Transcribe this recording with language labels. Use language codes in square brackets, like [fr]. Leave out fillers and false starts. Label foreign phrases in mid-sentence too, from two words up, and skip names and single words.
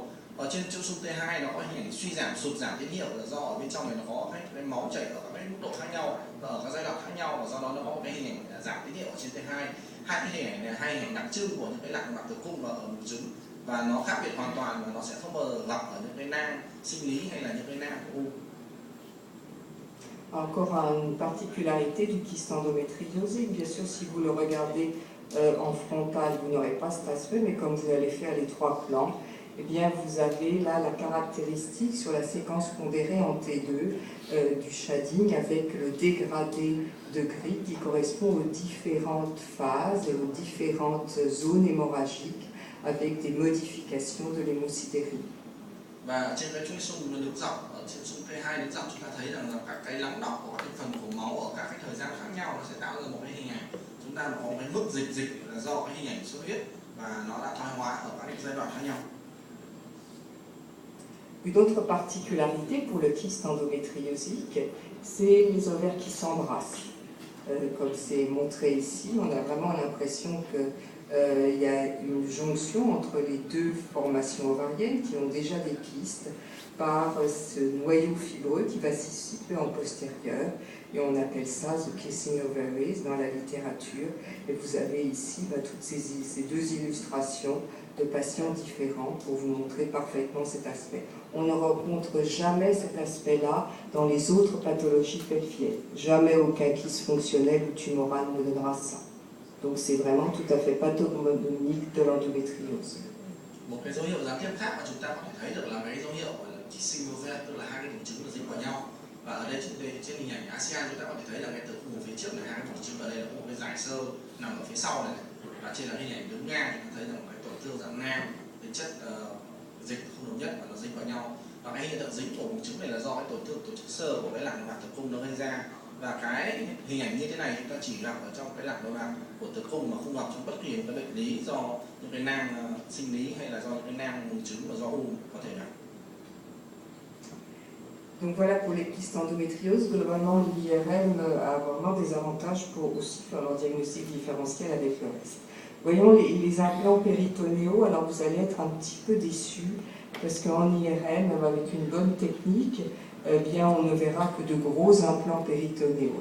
[vi] Ở trên chuỗi xung T2 nó có hình ảnh suy giảm, sụt giảm tín hiệu là do ở bên trong này nó có cái máu chảy ở các cái mức độ khác nhau và ở các giai đoạn khác nhau, và do đó nó có một cái hình ảnh giảm tín hiệu ở trên T2. Hai cái hình ảnh này, hai hình ảnh đặc trưng của những cái lạc mạc tử cung và ở buồng trứng, và nó khác biệt hoàn toàn và nó sẽ không bao giờ gặp ở những cái nang sinh lý hay là những cái nang của u. [fr] Encore une particularité du kyste endométriosique, bien sûr si vous le regardez en frontal vous n'aurez pas cet aspect, mais comme vous allez faire les trois plans, eh bien vous avez là la caractéristique sur la séquence pondérée en T2 du shading avec le dégradé de gris qui correspond aux différentes phases et aux différentes zones hémorragiques avec des modifications de l'hémosidérine. [vi] Và trên cái chuỗi xung nước dọc, ở trên xung T2 nước dọc chúng ta thấy rằng là các cái lắng đọng của các thành phần của máu ở các cái thời gian khác nhau nó sẽ tạo ra một cái hình ảnh. Chúng ta có cái mức dịch là do cái hình ảnh xuất huyết và nó đã thoái hóa ở các giai đoạn khác nhau. [fr] Une autre particularité pour le kyste endométriosique, c'est les ovaires qui s'embrassent. Comme c'est montré ici, on a vraiment l'impression que Il y a une jonction entre les deux formations ovariennes qui ont déjà des kystes par ce noyau fibreux qui va se situer en postérieur, et on appelle ça [en] the kissing ovaries [fr] dans la littérature. Et vous avez ici toutes ces deux illustrations de patients différents pour vous montrer parfaitement cet aspect. On ne rencontre jamais cet aspect-là dans les autres pathologies pelviennes. Jamais aucun kyste fonctionnel ou tumoral ne donnera ça. Donc c'est vraiment tout à fait pathognomonique de l'endométriose. [vi] Một cái dấu hiệu gián tiếp khác mà chúng ta có thể thấy được là cái dấu hiệu gọi là [en] kissing ovaries, [vi] tức là hai cái buồng trứng nó dính vào nhau. Và ở đây trên hình ảnh ASEAN chúng ta có thể thấy là cái tử cung phía trước là hai cái buồng trứng, ở đây là một cái dải xơ nằm ở phía sau này. Và trên là hình ảnh đứng ngang thì chúng ta thấy rằng cái tổn thương dạng nang, cái chất dịch không đồng nhất và nó dính vào nhau. Và cái hiện tượng dính của buồng trứng này là do cái tổn thương tổ chức xơ của cái lạc nội mạc tử cung nó gây ra. Và cái hình ảnh như thế này chúng ta chỉ gặp ở trong cái lạc nội mạc của tử cung mà không gặp trong bất kỳ một cái bệnh lý do những cái nang sinh lý hay là do những cái nang buồng trứng và do u có thể gặp. [fr] Donc voilà pour les kystes endométriose. Globalement, l'IRM a vraiment des avantages pour aussi faire leur diagnostic différentiel avec le reste. Voyons les implants péritonéaux. Alors vous allez être un petit peu déçus parce qu'en IRM, avec une bonne technique, eh bien, on ne verra que de gros implants péritonéaux.